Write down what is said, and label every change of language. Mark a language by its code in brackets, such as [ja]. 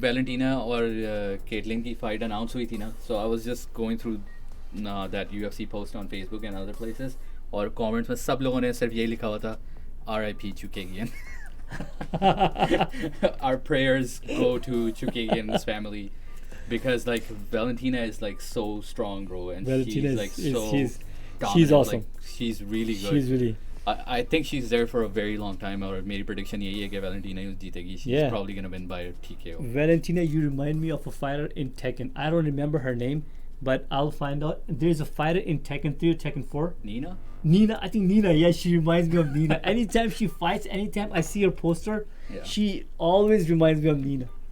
[hi] Valentina और Caitlin की fight announce हुई थी ना, [en] so I was just going through that UFC post on Facebook and other places, [hi] और comments में सब लोगों ने सिर्फ यही लिखा हुआ था, R.I.P. Chookagian. [en] Our prayers go to Chookagian's family, because like Valentina is like so strong, bro, and Valentina she's like so she's dominant. awesome. Like, she's really good. She's really. I think she's there for a very long time. [hi] और मेरी prediction यही है कि Valentina ही जीतेगी. [en] She's Yeah. probably gonna win by TKO. Valentina, you remind me of a fighter in Tekken. I don't remember her name, but I'll find out. There's a fighter in Tekken 3 or Tekken 4. Nina? Nina, I think Nina, yeah, she reminds me of Nina. Anytime she fights, anytime I see her poster, Yeah. she always reminds me of Nina.